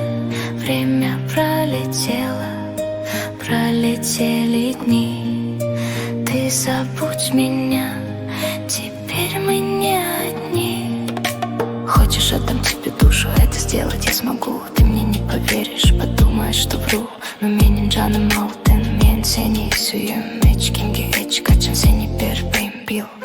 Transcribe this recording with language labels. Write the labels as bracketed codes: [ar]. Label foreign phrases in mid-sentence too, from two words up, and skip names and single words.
[ru] Время пролетело, пролетели дни. Ты забудь меня, теперь мы не одни. Хочешь, отдам тебе душу, это сделать я смогу. Ты мне не поверишь, подумаешь, что вру. [ky] Но менин жаным алтын, мен сени сүйөм. Эчкимге эч качан сени бербейм, бил.